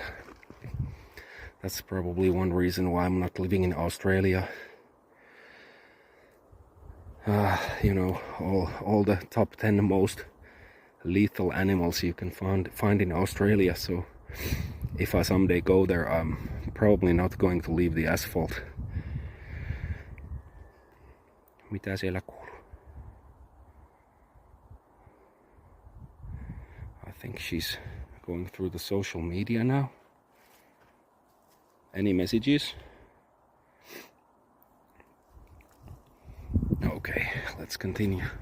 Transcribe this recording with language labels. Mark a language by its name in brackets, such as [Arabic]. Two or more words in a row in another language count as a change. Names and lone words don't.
[English] That's probably one reason why I'm not living in Australia. You know, all the top 10 most lethal animals you can find in Australia. So if I someday go there, I'm probably not going to leave the asphalt. [Finnish] Mitä siellä kuuluu? [English] I think she's going through the social media now. Any messages? Okay, let's continue.